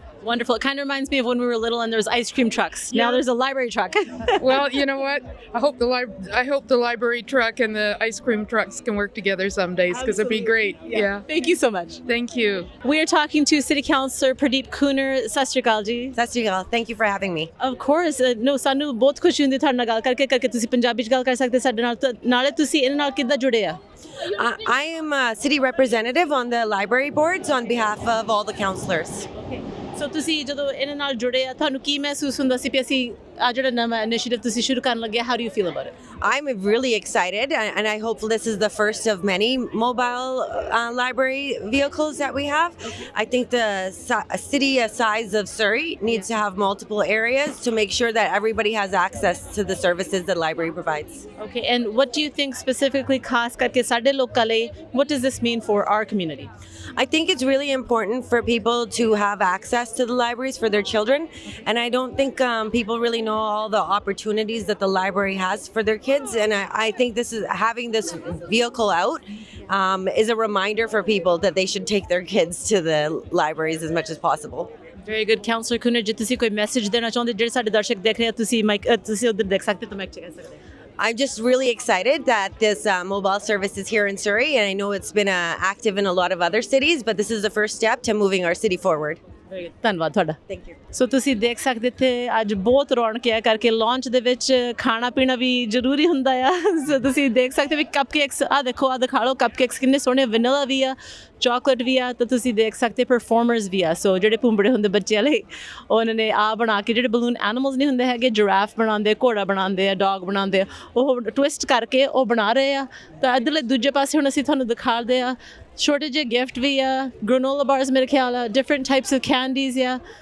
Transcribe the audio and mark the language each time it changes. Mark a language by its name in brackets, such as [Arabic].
[English] Wonderful. It kind of reminds me of when we were little and there was ice cream trucks. Now there's a library truck. Well, you know what? I hope the library truck and the ice cream trucks can work together some days, because it'd be great. Yeah. Thank you so much. Thank you. We are talking to City Councillor Pradeep Kuner. [Punjabi] Sat Shri Akal ji. ਸਤਿ ਸ਼੍ਰੀ ਅਕਾਲ [English] thank you for having me Of course, no, [Punjabi] ਸਾਨੂੰ ਬਹੁਤ ਖੁਸ਼ੀ ਹੁੰਦੀ ਤੁਹਾਡੇ ਨਾਲ ਗੱਲ ਕਰਕੇ ਤੁਸੀਂ ਪੰਜਾਬੀ ਚ ਗੱਲ ਕਰ ਸਕਦੇ ਸਾਡੇ ਨਾਲ ਨਾਲੇ ਤੁਸੀਂ ਇਹਨਾਂ ਨਾਲ ਕਿੱਦਾਂ ਜੁੜੇ ਆ [English] I am a city representative on the library boards on behalf of all the councillors. [Punjabi] ਸੋ ਤੁਸੀਂ ਜਦੋਂ ਇਹਨਾਂ ਨਾਲ ਜੁੜੇ ਆ ਤੁਹਾਨੂੰ ਕੀ ਮਹਿਸੂਸ ਹੁੰਦਾ ਸੀ ਕਿ ਅਸੀਂ ਆ ਜਿਹੜਾ ਨਵਾਂ ਇਨੀਸ਼ੀਏਟਿਵ ਤੁਸੀਂ ਸ਼ੁਰੂ ਕਰਨ ਲੱਗੇ [English] how do you feel about it? I'm really excited, and I hope this is the first of many mobile library vehicles that we have. I think the city size of Surrey needs to have multiple areas to make sure that everybody has access to the services the library provides. Okay, and what do you think specifically [Punjabi] ਖਾਸ ਕਰਕੇ ਸਾਡੇ ਲੋਕਾਂ ਲਈ [English] what does this mean for our community? I think it's really important for people to have access to the libraries for their children, and I don't think people really know all the opportunities that the library has for their kids, and I think having this vehicle out is a reminder for people that they should take their kids to the libraries as much as possible. Very good. [Punjabi] Councillor Kuner, ਜੇ ਤੁਸੀਂ ਕੋਈ message ਦੇਣਾ ਚਾਹੁੰਦੇ ਜਿਹੜੇ ਸਾਡੇ ਦਰਸ਼ਕ ਦੇਖ ਰਹੇ ਆ ਤੁਸੀਂ ਮਾਈਕ ਤੁਸੀਂ ਉਧਰ ਦੇਖ ਸਕਦੇ ਤਾਂ ਮਾਈਕ ਚ ਕਹਿ ਸਕਦੇ [English] I'm just really excited that this mobile service is here in Surrey, and I know it's been active in a lot of other cities, but this is the first step to moving our city forward. Very good. [Punjabi] ਧੰਨਵਾਦ ਤੁਹਾਡਾ [English] Thank you. [Punjabi] ਸੋ ਤੁਸੀਂ ਦੇਖ ਸਕਦੇ ਇੱਥੇ ਅੱਜ ਬਹੁਤ ਰੌਣਕ ਹੈ ਕਰਕੇ ਲਾਂਚ ਦੇ ਵਿੱਚ ਖਾਣਾ ਪੀਣਾ ਵੀ ਜ਼ਰੂਰੀ ਹੁੰਦਾ ਆ ਸੋ ਤੁਸੀਂ ਦੇਖ ਸਕਦੇ ਵੀ ਕੱਪ ਕੇਕਸ ਆ ਦੇਖੋ ਆ ਦਿਖਾ ਲਓ ਕੱਪ ਕੇਕਸ ਕਿੰਨੇ ਸੋਹਣੇ ਵੈਨਿਲਾ ਵੀ ਆ ਚਾਕਲੇਟ ਵੀ ਆ ਤਾਂ ਤੁਸੀਂ ਦੇਖ ਸਕਦੇ ਪਰਫਾਰਮਰਸ ਵੀ ਆ ਸੋ ਜਿਹੜੇ ਭੁੰਬੜੇ ਹੁੰਦੇ ਬੱਚਿਆਂ ਲਈ ਉਹਨਾਂ ਨੇ ਆ ਬਣਾ ਕੇ ਜਿਹੜੇ ਬਲੂਨ ਐਨੀਮਲਸ ਨਹੀਂ ਹੁੰਦੇ ਹੈਗੇ ਜਿਰਾਫ ਬਣਾਉਂਦੇ ਘੋੜਾ ਬਣਾਉਂਦੇ ਆ ਡੌਗ ਬਣਾਉਂਦੇ ਆ ਉਹ ਟਵਿਸਟ ਕਰਕੇ ਉਹ ਬਣਾ ਰਹੇ ਆ ਤਾਂ ਇੱਧਰਲੇ ਦੂਜੇ ਪਾਸੇ ਹੁਣ ਅਸੀਂ ਤੁਹਾਨੂੰ ਦਿਖਾਉਂਦੇ ਆ ਛੋਟੇ ਜਿਹੇ ਗਿਫਟ ਵੀ ਆ ਗ੍ਰੈਨੋਲਾ ਬਾਰਸ ਮੇਰੇ ਖਿਆਲ ਆ [English] different types of candies [Punjabi] ਆ